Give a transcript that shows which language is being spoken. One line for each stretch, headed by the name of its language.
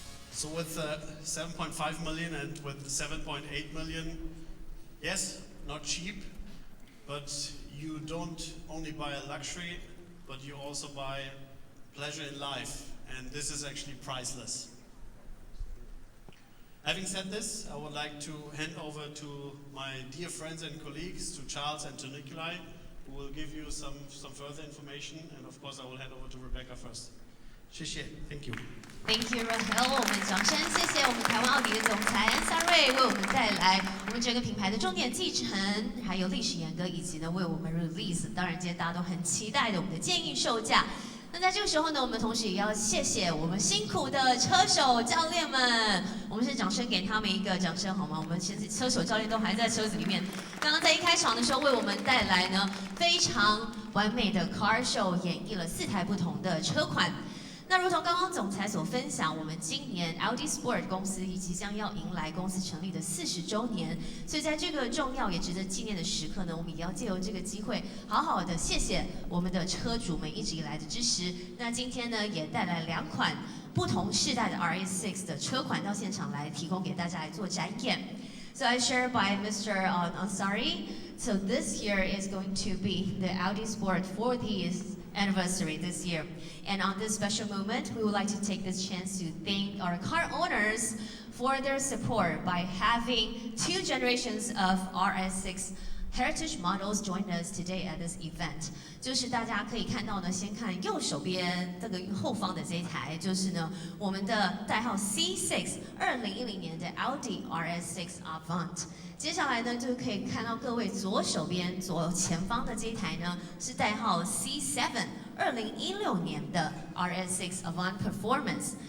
English: So with 7.5 million and with 7.8 million, yes, not cheap, but you don't only buy a luxury, but you also buy pleasure in life, and this is actually priceless. Having said this, I would like to hand over to my dear friends and colleagues, to Charles and to Nikolai, who will give you some further information, and of course I will hand over to Rebecca first.
Chinese: 谢谢
English: ，Thank you。 Thank you, Rahel。
Chinese: 我们掌声谢谢我们台湾奥迪的总裁安萨瑞为我们带来我们整个品牌的重点继承，还有历史沿革，以及呢为我们 release。当然，今天大家都很期待的我们的建议售价。那在这个时候呢，我们同时也要谢谢我们辛苦的车手教练们，我们是掌声给他们一个掌声好吗？我们现在车手教练都还在车子里面，刚刚在一开场的时候为我们带来呢非常完美的 car show， 演绎了4台不同的车款。那如同刚刚总裁所分享，我们今年 Audi Sport 公司也即将要迎来公司成立的40周年，所以在这个重要也值得纪念的时刻呢，我们也要借由这个机会，好好的谢谢我们的车主们一直以来的支持。那今天呢，也带来2款不同世代的 RS6 的车款到现场来提供给大家来做展演。
English: So I share by Mr. Ansari. So this year is going to be the Audi Sport 40th anniversary this year. And on this special moment, we would like to take this chance to thank our car owners for their support by having 2 generations of RS6 heritage models join us today at this event.
Chinese: 就是大家可以看到呢，先看右手边这个后方的这一台，就是呢我们的代号 C6 2010年的 Audi RS6 Avant。接下来呢，就可以看到各位左手边左前方的这一台呢，是代号 C7 2016年的 RS6 Avant Performance。